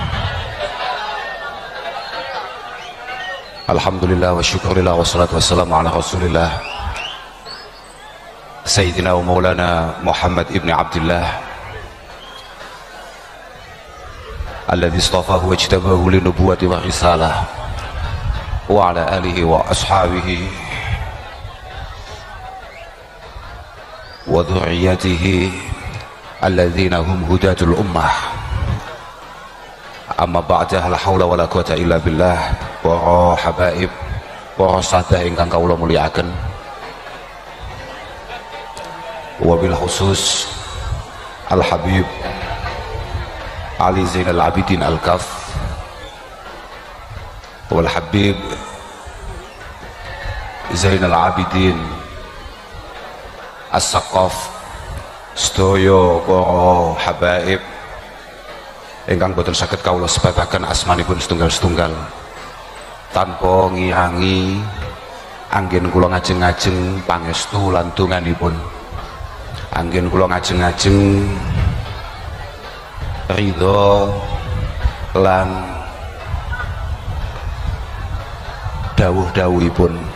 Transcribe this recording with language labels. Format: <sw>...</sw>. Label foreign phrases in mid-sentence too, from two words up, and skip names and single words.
<ar>الحمد لله والشكر لله والصلاة والسلام على رسول الله سيدنا ومولانا محمد بن عبد الله الذي اصطفاه واجتباه للنبوة والرسالة وعلى آله وأصحابه وذريته الذين هم هداة الأمة. أما بعد، لا حول ولا قوة إلا بالله.</ar> <jv>Para habaib, para sahabat ingkang kawula mulyakaken,</jv> <ar>وبالخصوص</ar> <jv>Al Habib Ali Zainal Abidin Al Kaf wal Habib Zainal Abidin As-Saqaf, sedaya para habaib ingkang boten saged kawula sebataken asmanipun setunggal-setunggal tanpa ngirangi anggen kula ngajeng-ngajeng pangestu lan donganipun, anggen kula ngajeng-ngajeng ridha lan dawuh-dawuhipun.</jv>